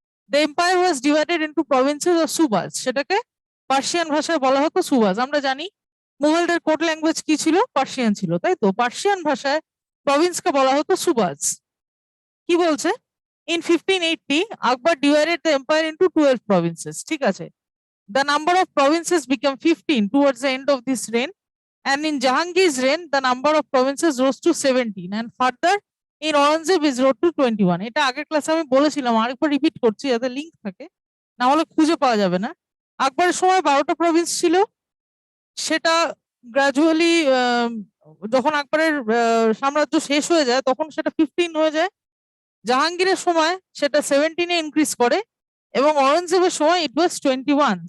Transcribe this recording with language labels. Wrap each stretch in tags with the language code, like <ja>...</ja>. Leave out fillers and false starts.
<en>the empire was divided into provinces or subahs,</en> <bn>সেটাকে Persian ভাষায় বলা হতো সুবাস। আমরা জানি মুঘলদের কোড ল্যাঙ্গুয়েজ কি ছিল, পার্সিয়ান ছিল, তাই তো? পার্সিয়ান ভাষায় প্রভিন্সকে বলা হতো সুবাস। কি বলছে,</bn> <en>In 1580 Akbar divided the empire into 12 provinces.</en> <bn>ঠিক আছে,</bn> <en>the number of provinces became 15 towards the end of this reign, and in Jahangir's reign the number of provinces rose to 17, and further in Aurangzeb is rose to 21.</en> <bn>এটা আগের ক্লাসে আমি বলেছিলাম, আরেকবার repeat করছি যাতে লিংক থাকে, না হলে খুঁজে পাওয়া যাবে না। আকবরের সময় 12টা প্রভিন্স ছিল, সেটা গ্রাজুয়ালি যখন আকবরের সাম্রাজ্য শেষ হয়ে যায় তখন সেটা 15 হয়ে যায়। জাহাঙ্গীরের সময় সেটা 17-এ ইনক্রিজ করে, এবং অরঙ্গজেবের সময়</bn> <en>It was 21।</en>